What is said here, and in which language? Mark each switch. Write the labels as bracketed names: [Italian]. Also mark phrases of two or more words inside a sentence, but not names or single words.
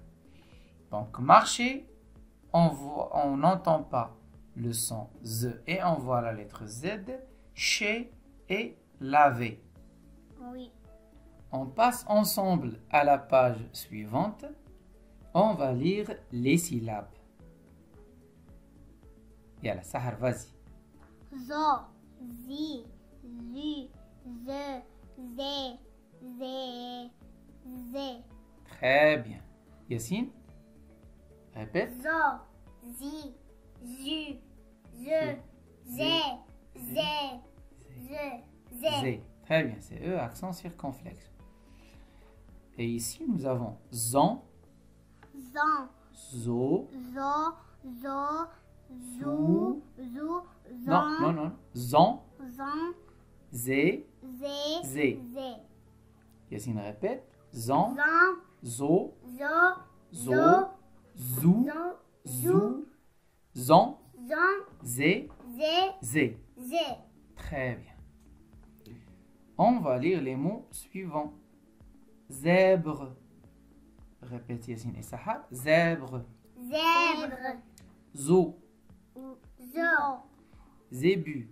[French] Donc marcher, on n'entend pas le son Z et on voit la lettre Z. Chez et laver. Oui. On passe ensemble à la page suivante. On va lire les syllabes. Yalla, Sahar, vas-y. Zo, zi, zu, ze, zé, zé, zé. Très bien. Yassine, répète. Zo, zi, zu, ze, zé, zé, ze, zé. Z. Très bien, c'est E, accent circonflexe. Et ici, nous avons zan, Zan, zo, zo, zo, zou, zou, non, zan, non, zan, zan, zé, zé, zé. zé. Yassine répète. Zan, Zan, zo, zo, zo, zo, zou, zan, zou, zan, zan, zé, zé, zé. zé. Très bien. On va lire les mots suivants. Zèbre. Répète Yassine et Sahar. Zèbre. Zèbre, Zo. zo, Zébu.